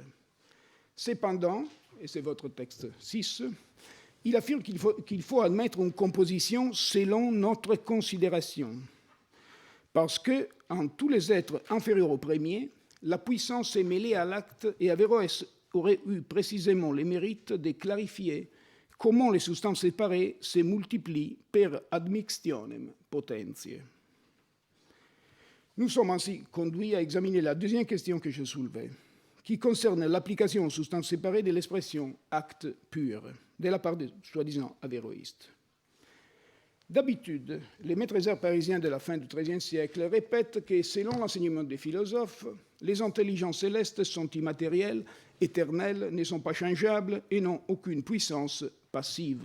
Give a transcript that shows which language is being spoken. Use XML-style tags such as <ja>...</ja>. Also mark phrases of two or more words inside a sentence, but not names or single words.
<fr>Cependant, et c'est votre texte 6, il affirme qu'il faut admettre une composition selon notre considération, parce que, en tous les êtres inférieurs au premier, la puissance est mêlée à l'acte et Averroès aurait eu précisément le mérite de clarifier comment les substances séparées se multiplient</fr> <la>per admixtionem potentiae.</la> <fr>Nous sommes ainsi conduits à examiner la deuxième question que je soulevais, qui concerne l'application aux substances séparées de l'expression « acte pur » de la part des soi-disant avéroïstes. D'habitude, les maîtres arts parisiens de la fin du XIIIe siècle répètent que, selon l'enseignement des philosophes, les intelligences célestes sont immatérielles, éternelles, ne sont pas changeables et n'ont aucune puissance passive.</fr>